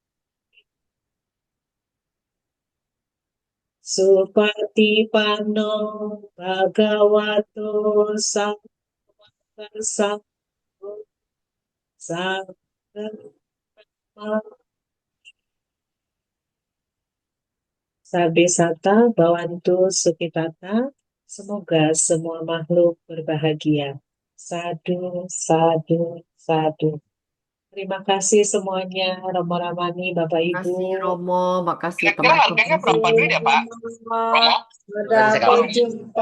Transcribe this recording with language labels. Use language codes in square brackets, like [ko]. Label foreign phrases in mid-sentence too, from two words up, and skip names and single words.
[pi] supatipanno bhagavato sangඝo sangha Sabe Sata Bawantu Sukitata. [id] Semoga semua makhluk berbahagia. [pi] Sadu, sadu, sadu. [id] Terima kasih semuanya, Romo Ramani, Bapak Makasih Ibu. Romo, makasih Kira-kira harganya teman-teman berapa duit ya, Pak? Romo? Sampai jumpa